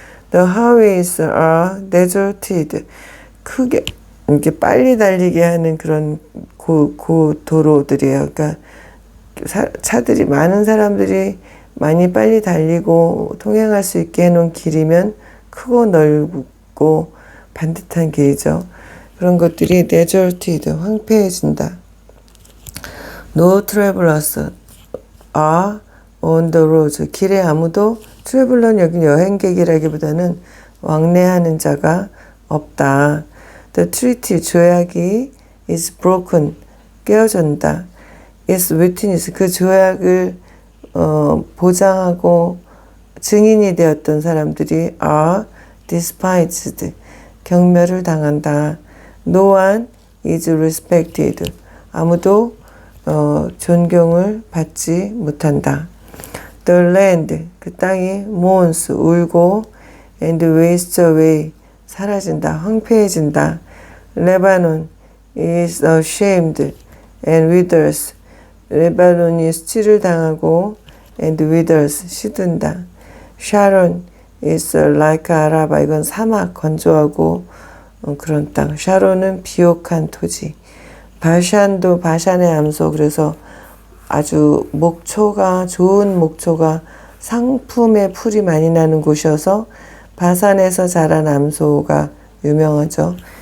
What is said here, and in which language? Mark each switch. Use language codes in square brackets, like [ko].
[en] The highways are deserted, [ko] 크게 이렇게 빨리 달리게 하는 그런 고도로들이에요. 그러니까 차들이 많은 사람들이 많이 빨리 달리고 통행할 수 있게 해놓은 길이면 크고 넓고 반듯한 길이죠. 그런 것들이 deserted, 황폐해진다. [en] No travelers are on the road. [ko] 길에 아무도 traveler는 여기 여행객이라기보다는 왕래하는 자가 없다. [en] The treaty [ko] 조약이 [en] is broken [ko] 깨어진다. [en] Its witness [ko] 그 조약을 보장하고 증인이 되었던 사람들이 [en] are despised [ko] 경멸을 당한다. [en] No one is respected [ko] 아무도 존경을 받지 못한다. [en] The land [ko] 그 땅이 [en] mourns [ko] 울고 [en] and wastes away [ko] 사라진다 황폐해진다. [en] Lebanon is ashamed and withers [ko] 레바논이 수치를 당하고 [en] and withers [ko] 시든다. [en] Sharon is like Araba [ko] 이건 사막 건조하고 그런 땅. 샤론은 비옥한 토지. 바샨도 바샨의 암소 그래서 아주 목초가 좋은 목초가 상품의 풀이 많이 나는 곳이어서 바산에서 자란 암소가 유명하죠.